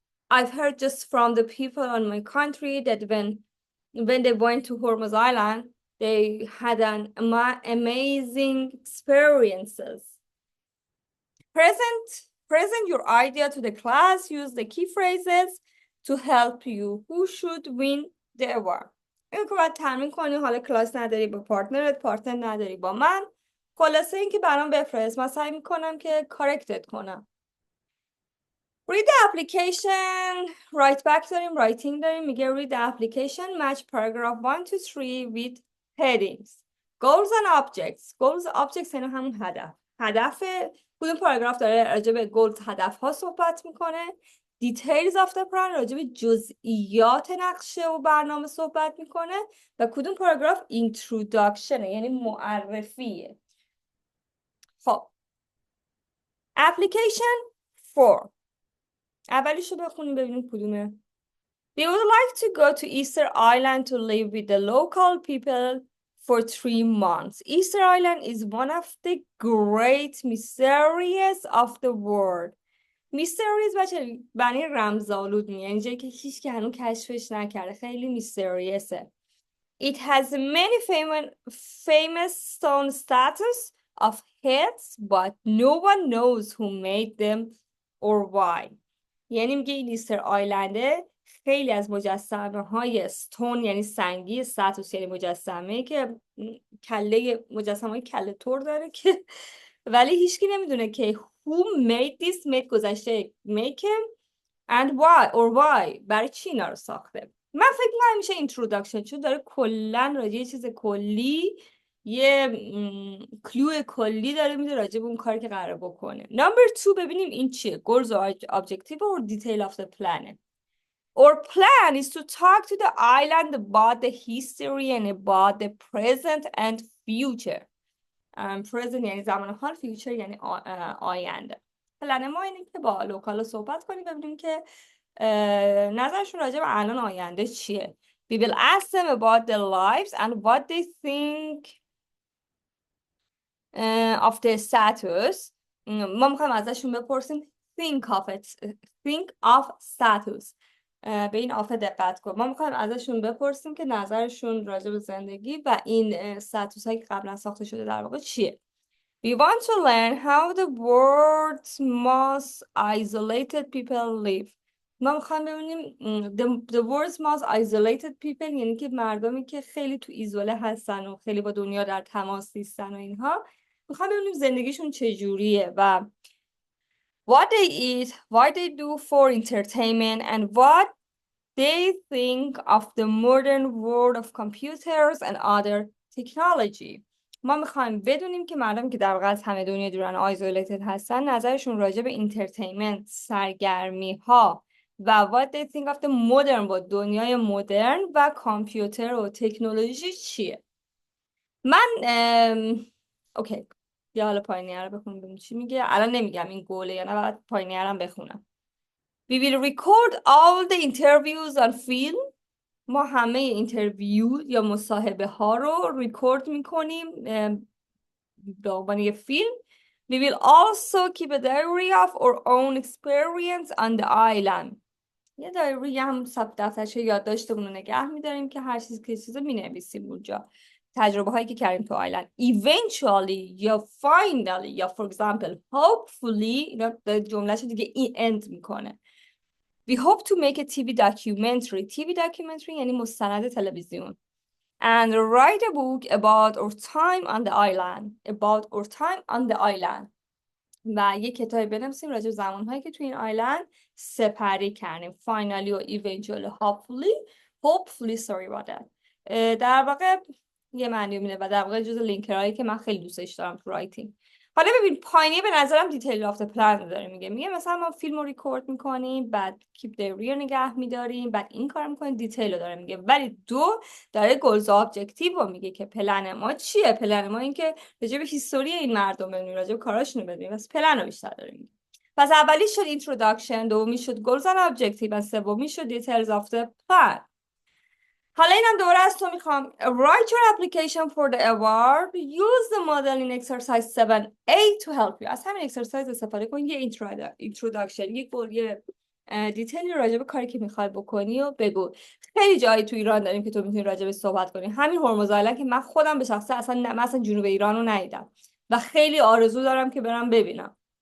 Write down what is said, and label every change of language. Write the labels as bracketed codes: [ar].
[en] I've heard just from the people on my country that when they went to Hormuz Island, they had an amazing experiences. Present your idea to the class. Use the key phrases to help you. Who should win the award? [fa] این که باید تمرین کنی. حالا کلاس نداری با پارتنرت، پارتنر نداری با من. خلاصه این که برام بفرست. من سعی میکنم که کارکتت کنم. [en] Read the application. Write back [fa] داریم. [en] Writing [fa] داریم. میگه [en] read the application. Match paragraph 1 to 3 with headings. Goals and objects. Goals and objects [fa] یعنی همون هدف کدوم پاراگراف داره راجع به گولز هدف ها صحبت میکنه. [en] Details of the plan [fa] راجع به جزئیات نقشه و برنامه صحبت میکنه و کدوم پاراگراف introduction یعنی معرفیه. خب application 4 اولیشو بخونیم ببینیم کدومه. [en] They would like to go to Easter Island to live with the local people for 3 months. Easter Island is one of the great mysteries of the world. [fa] Mysterious بچه بنی رمزآلود میگه. یعنی جایی که هیچ که هنوز کشفش نکرده. خیلی میستریسه. [en] It has many famous stone statues of heads, but no one knows who made them or why. [fa] یعنی میگه این ایستر آیلنده خیلی از مجسمه های ستون یعنی سنگی استاتوس یعنی مجسمه که مجسمه های کله تور داره که ولی هیچکی نمیدونه که [en] who made this made [fa] گذشته [en] make him and why [fa] برای چی اینا رو ساخته. من فکر می‌کنم میشه introduction چون داره کلا راجع یه چیز کلی یه کلو کلی داره میده راجع به اون کاری که قراره بکنه. [en] Number 2 [fa] ببینیم این چیه. [en] Goals or objective or detail of the plan. Our plan is to talk to the island about the history and about the present and future. [fa] Present یعنی زمان حال، future یعنی آینده. پلن ما اینه که با لوکال صحبت کنیم ببینیم که نظرشون راجع به الان آینده چیه. [en] We will ask them about their lives and what they think of the status. [fa] ما میخوایم ازشون بپرسیم [en] think of status. [fa] به این آفه دقت کن. ما میخوایم ازشون بپرسیم که نظرشون راجع به زندگی و این استاتوس هایی که قبلا ساخته شده در واقع چیه. [en] We want to learn how the world's most isolated people live. [fa] ما میخوایم ببینیم [en] the world's most isolated people [fa] یعنی که مردمی که خیلی تو ایزوله هستن و خیلی با دنیا در تماس نیستن و اینها. میخوایم ببینیم زندگیشون چجوریه و [en] what they eat, what they do for entertainment and what they think of the modern world of computers and other technology. [fa] ما میخوایم بدونیم که مردم که در واقع از همه دنیا دورن آیزولیتد هستن نظرشون راجع به انترتینمنت، سرگرمی ها و [en] what they think of the modern world، [fa] دنیای مدرن و کامپیوتر و تکنولوژی چیه. من اوکی یا حالا پایینیه رو بخونم ببینیم چی میگه. الان نمیگم این گوله یا نه، باید پایینیه رو بخونم. [en] We will record all the interviews on film. [fa] ما همه اینترویو یا مصاحبه ها رو ریکورد میکنیم به عنوان یه فیلم. [en] We will also keep a diary of our own experience on the island. [fa] یه دایری هم دفترچه یادداشتمون رو نگه میداریم که هر چیزی مینویسیم اونجا. تجربه هایی که کردیم تو آیلند. Eventually یا finally یا [en] for example hopefully، [fa] اینا جملهش دیگه end میکنه. [en] We hope to make a TV documentary. TV documentary [fa] یعنی مستند تلویزیون. [en] And write a book about our time on the island. About our time on the island. [fa] و یک کتابی بنویسیم راجع به زمانهایی که تو این آیلند سپری کردیم. [en] Finally و eventually hopefully sorry about that. [fa] در واقع یه معنی میده و در واقع جزو لینکرهایی که من خیلی دوستش دارم تو رایتینگ. حالا ببین پایینی به نظرم دیتیل آف پلان داره میگه مثلا ما فیلم رو ریکورد میکنیم، بعد کیپ دیری رو نگه میداریم، بعد این کار میکنیم، دیتیل رو داره میگه. ولی داره گلز و ابجکتیو رو میگه که پلن ما چیه. پلن ما این که راجع به هیستوری این مردم بدونیم، راجع به کاراشون بدونیم. پس پلن رو بیشتر داره میگه. پس اولی شد اینتروداکشن، دومی شد گلز و ابجکتیو و سومی شد دیتیلز آف پلان. حالا اینم دوباره از تو میخوام. [en] Write your application for the award. Use the model in exercise 7A to help you. [fa] از همین اکسرسایز استفاده کن. یه introduction، یه دیتیلی راجع به کاری که میخوای بکنی و بگو. خیلی جایی تو ایران داریم که تو میتونی راجع به صحبت کنی. همین هرمز آیلند که من خودم به شخصه اصلا جنوب ایران رو ندیدم و خیلی آرزو دارم که برم ببینم.